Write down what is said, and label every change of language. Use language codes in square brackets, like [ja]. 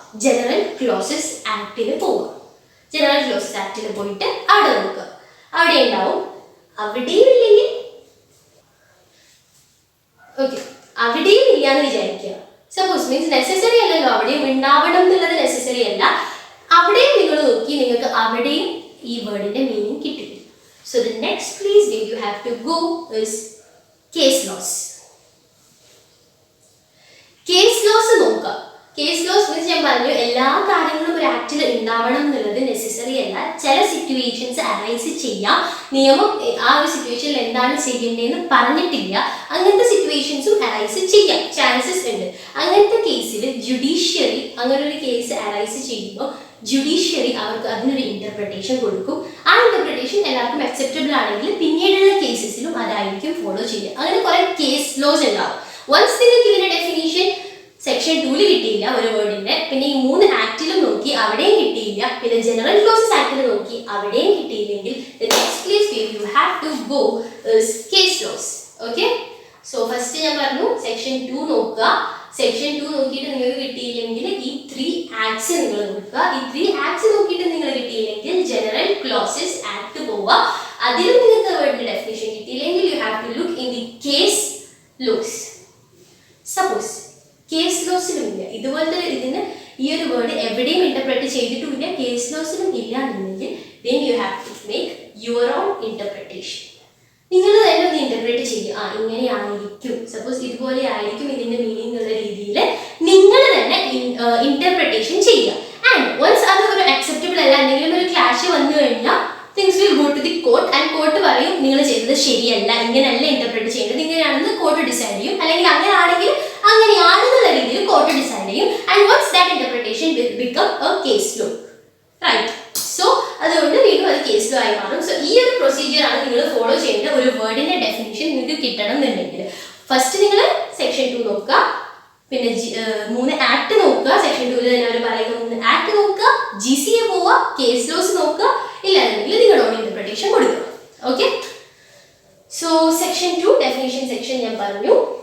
[ml] General closes ആക്ടിൽ പോവുക. General closes ആക്ടിൽ പോയിട്ട് അവിടെ നോക്കുക, അവിടെ ഉണ്ടാവും. അവിടെയും ഇല്ലെങ്കിൽ ഓക്കെ, അവിടെയും ഇല്ലാന്ന് വിചാരിക്കുക. സപ്പോസ് മീൻസ് നെസസറി അല്ലല്ലോ, അവിടെയും ഉണ്ടാവണം എന്നുള്ളത് നെസസറി അല്ല. അവിടെയും നിങ്ങൾ നോക്കി നിങ്ങൾക്ക് അവിടെയും ഈ വേർഡിന്റെ മീനിങ് കിട്ടില്ല. [en] So the next place where you have to go is case laws. [ml] Case laws നോക്കുക. കേസ് ലോസ് മീൻസ് ഞാൻ പറഞ്ഞു എല്ലാ കാര്യങ്ങളും ഒരു ആക്ടിൽ ഉണ്ടാവണം എന്നുള്ളത് നെസസറി അല്ല. ചില സിറ്റുവേഷൻസ് അറൈസ് ചെയ്യാം, നിയമം ആ ഒരു സിറ്റുവേഷനിൽ എന്താണ് ചെയ്യേണ്ടതെന്ന് പറഞ്ഞിട്ടില്ല, അങ്ങനത്തെ സിറ്റുവേഷൻസും അറൈസ് ചെയ്യാം, ചാൻസസ് ഉണ്ട്. അങ്ങനത്തെ കേസിൽ ജുഡീഷ്യറി അങ്ങനെ ഒരു കേസ് അറൈസ് ചെയ്യുമ്പോൾ ജുഡീഷ്യറി അവർക്ക് അതിനൊരു ഇന്റർപ്രിട്ടേഷൻ കൊടുക്കും. ആ ഇന്റർപ്രിട്ടേഷൻ എല്ലാവർക്കും അക്സെപ്റ്റബിൾ ആണെങ്കിൽ പിന്നീടുള്ള കേസസിലും അതായിരിക്കും ഫോളോ ചെയ്യുക. അങ്ങനെ കുറെ കേസ് ലോസ് ഉണ്ടാവും. വൺസ് നിങ്ങൾക്ക് ഇതിന്റെ ഡെഫിനിഷൻ സെക്ഷൻ 2 കിട്ടിയില്ല ഒരു വേർഡിന്റെ, പിന്നെ ഈ 3 ആക്ടിലും നോക്കി അവിടെയും കിട്ടിയില്ല, പിന്നെ ജനറൽ ക്ലോസസ് ആക്ടിൽ നോക്കി അവിടെയും കിട്ടിയില്ലെങ്കിൽ [en] the next place where you have to go is case laws. [ml] Okay, so first ഞാൻ പറഞ്ഞു സെക്ഷൻ 2 നോക്കുക. സെക്ഷൻ 2 നോക്കിയിട്ട് നിങ്ങൾക്ക് കിട്ടിയില്ലെങ്കിൽ ഈ 3 ആക്ട്സ് നിങ്ങൾ നോക്കുക. ഈ 3 ആക്ട്സ് നോക്കിയിട്ട് നിങ്ങൾ കിട്ടിയില്ലെങ്കിൽ ജനറൽ ക്ലോസസ് ആക്ട് പോവുക. അതിലും നിങ്ങൾക്ക് വേർഡിന്റെ ഡെഫിനിഷൻ കിട്ടിയില്ലെങ്കിൽ [en] you have to look in the case laws. [ml] Suppose case ലോസിലും ഇല്ല ഇതുപോലത്തെ ഇതിന് ഈ ഒരു വേർഡ് എവിടെയും ഇന്റർപ്രറ്റ് ചെയ്തിട്ടുമില്ല, കേസ് ലോസിലും ഇല്ല എന്നുണ്ടെങ്കിൽ [en] then you have to make your own interpretation. [ml] നിങ്ങൾ തന്നെ ഒന്ന് ഇന്റർപ്രറ്റ് ചെയ്യുക. ഇങ്ങനെയായിരിക്കും, സപ്പോസ് ഇതുപോലെ ആയിരിക്കും ഇതിന്റെ മീനിങ് എന്നുള്ള രീതിയിൽ നിങ്ങൾ തന്നെ ഇന്റർപ്രിട്ടേഷൻ ചെയ്യുക. ആൻഡ് വൺസ് അത് ഒരു അക്സെപ്റ്റബിൾ അല്ല, എന്തെങ്കിലും ഒരു ക്ലാഷ് വന്നു കഴിഞ്ഞാൽ [en] things will go to the court and court [ml] പറയും നിങ്ങൾ ചെയ്തത് ശരിയല്ല, ഇങ്ങനെയല്ല ഇന്റർപ്രറ്റ് ചെയ്യേണ്ടത്, ഇങ്ങനെയാണെന്ന് കോർട്ട് ഡിസൈഡ് ചെയ്യും. അല്ലെങ്കിൽ അങ്ങനെയാണെങ്കിൽ അങ്ങനെയാണെന്നുള്ള രീതിയിൽ കോർട്ട് ഡിസൈഡ് ചെയ്യും. [en] And once that interpretation will become a case law, right? [ml] So അതുകൊണ്ട് വീണ്ടും അത് കേസ് ലോ ആയി മാറും. സോ ഈ ഒരു പ്രൊസീജിയർ ആണ് നിങ്ങൾ ഫോളോ ചെയ്യേണ്ട ഒരു വേർഡിന്റെ ഡെഫിനിഷൻ നിങ്ങൾക്ക് കിട്ടണം എന്നുണ്ടെങ്കിൽ. ഫസ്റ്റ് നിങ്ങൾ സെക്ഷൻ 2 നോക്കുക, പിന്നെ 3 ആക്ട് നോക്കുക. സെക്ഷൻ 2 തന്നെ അവർ പറയുന്ന 3 ആക്ട് നോക്കുക, GCA പോവുക, കേസ് ലോസ് നോക്കുക. ഇല്ലാന്നുണ്ടെങ്കിൽ നിങ്ങളുടെ ഓൺ ഇന്റർപ്രിട്ടേഷൻ കൊടുക്കുക. Okay, so section 2 definition section ഞാൻ പറഞ്ഞു.